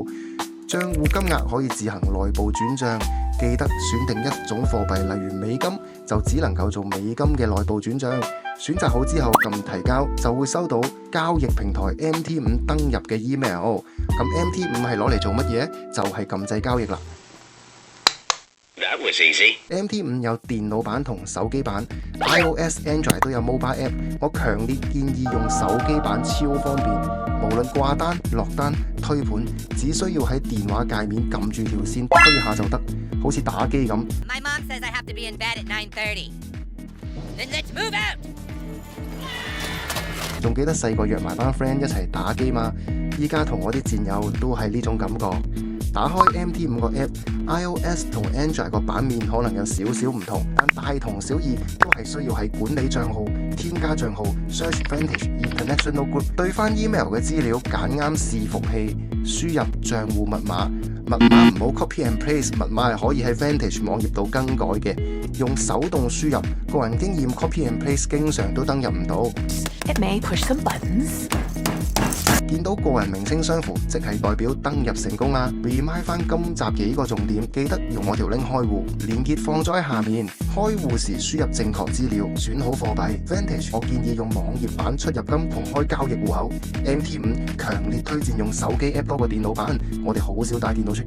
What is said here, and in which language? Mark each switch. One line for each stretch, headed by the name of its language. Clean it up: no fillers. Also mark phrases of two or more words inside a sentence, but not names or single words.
Cantonese: 帳戶金額可以自行內部轉帳，記得選定一種貨幣，例如美金，就只能夠做美金嘅內部轉帳。選擇好之後撳提交，就會收到交易平台 MT5 登入嘅 email。咁 MT5 係攞嚟做乜嘢？就係撳掣交易啦。
English: That was easy.
Cantonese: MT5 有電腦版同手機版 ，iOS、Android 都有
English: mobile app。
Cantonese: 我強烈建議用手機版，超方便。無論掛單、落單、推盤，只需要喺電話界面撳住條線推下就得，好似打機咁。
English: My mom says I have to be in bed at 9:30. Then let's move out.
Cantonese: 仲記得細個約埋班 friend 一齊打機嘛？依家同我啲戰友都係呢種感覺。打開 MT5 個 app，iOS 同 Android 個版面可能有少少唔同，但大同小異，都係需要喺管理帳號、添加帳號、search Vantage International Group，對翻 email 嘅資料，揀啱伺服器，輸入帳戶密碼。密碼唔好
English: copy and paste，
Cantonese: 密碼係可以喺 Vantage 網頁度更改嘅，用手動輸入。個人經驗
English: copy and paste
Cantonese: 經常都登入唔到。
English: It may push some buttons。
Cantonese: 見到個人名稱相符，即係代表登入成功啦。Remind 翻今集幾個重點，記得用我條 link 開戶，連結放咗喺下面。開戶時輸入正確資料，選好貨幣。Vantage 我建議用網頁版出入金同開交易戶口。MT5 強烈推薦用手機 app 多過電腦版，我哋好少帶電腦出街。